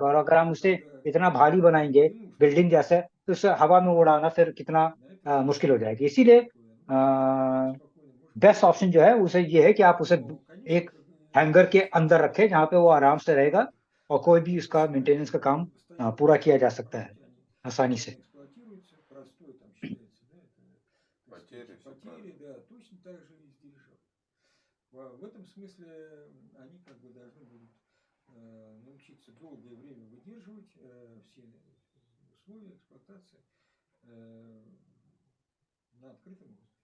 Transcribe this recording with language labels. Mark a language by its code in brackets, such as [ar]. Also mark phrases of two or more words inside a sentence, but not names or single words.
[hi] और अगर हम उसे इतना भारी बनाएंगे बिल्डिंग जैसे, तो उसे हवा में उड़ाना फिर कितना मुश्किल हो जाएगी. इसीलिए [en] best option [hi] जो है उसे ये है कि आप उसे एक हैंगर के अंदर रखें जहां पे वो आराम से रहेगा और कोई भी उसका मेंटेनेंस का काम पूरा किया जा सकता है आसानी से. [ru] Простой там считается, да, это, Потери, все потери, да, точно так же и с дирижаблем. В этом смысле они как бы должны будут научиться долгое время выдерживать все условия эксплуатации на открытом воздухе.